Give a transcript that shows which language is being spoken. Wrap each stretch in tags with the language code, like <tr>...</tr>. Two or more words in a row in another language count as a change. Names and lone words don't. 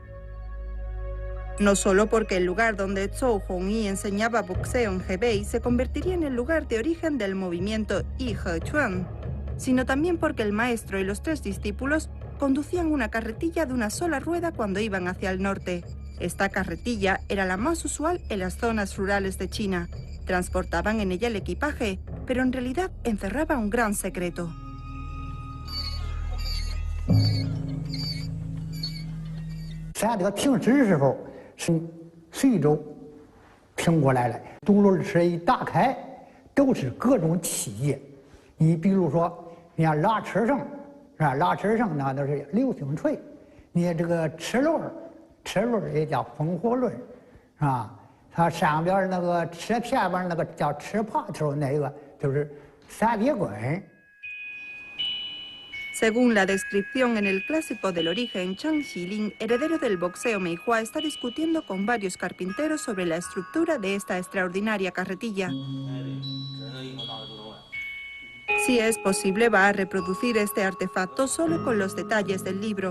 <es>No solo porque el lugar donde Zhou Hongyi enseñaba boxeo en Hebei se convertiría en el lugar de origen del movimiento Yi He Chuan, sino también porque el maestro y los 3 discípulos conducían una carretilla de una sola rueda cuando iban hacia el norte. Esta carretilla era la más usual en las zonas rurales de China. Transportaban en ella el equipaje, pero en realidad encerraba un gran secreto.</es> <zh>咱这个停止的时候是随州停过来了，独轮车一打开，都是各种器械。你比如说，你看拉车绳，是吧？拉车绳那都是流星锤。你这个车轮也叫风火轮，是吧？它上边那个车前边那个叫车把头，那个就是3节棍。</zh> <es>Según la descripción en el clásico del origen, Zhang Xilin, heredero del boxeo Meihua, está discutiendo con varios carpinteros sobre la estructura de esta extraordinaria carretilla. Si es posible, va a reproducir este artefacto solo con los detalles del libro.</es>